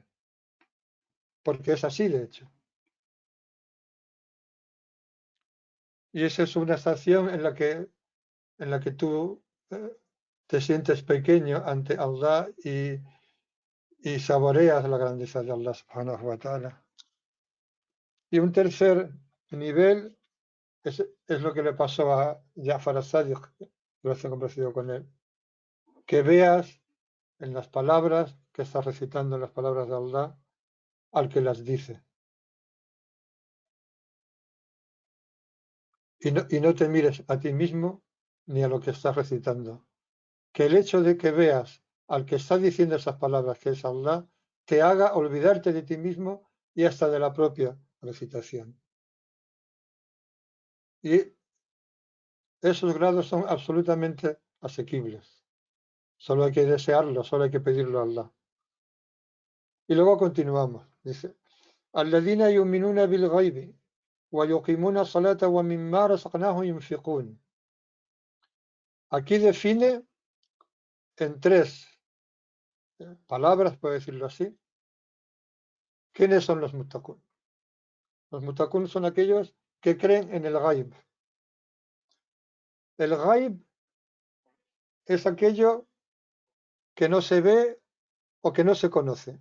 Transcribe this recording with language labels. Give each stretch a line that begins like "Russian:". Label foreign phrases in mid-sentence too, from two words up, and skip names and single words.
Spanish: Porque es así, de hecho. Y esa es una estación en la que tú te sientes pequeño ante Allah y saboreas la grandeza de Allah
Arabic: سبحانه وتعالى.
Spanish: Y un tercer nivel es lo que le pasó a Ja'far as-Sadiq, recién conocido con él. Que veas en las palabras que estás recitando, en las palabras de Allah, al que las dice. Y no te mires a ti mismo ni a lo que estás recitando. Que el hecho de que veas al que está diciendo esas palabras, que es Allah, te haga olvidarte de ti mismo y hasta de la propia recitación. Y esos grados son absolutamente asequibles. Solo hay que desearlo, solo hay que pedirlo a Allah. Y luego continuamos. Dice,
Arabic: الذين يؤمنون بالغيب ويقيمون الصلاة ومما رزقناهم ينفقون.
Spanish: Aquí define en tres palabras, por decirlo así, quiénes son los muttaqun. Los muttaqun son aquellos que creen en el ghaib. El ghaib es aquello que no se ve o que no se conoce.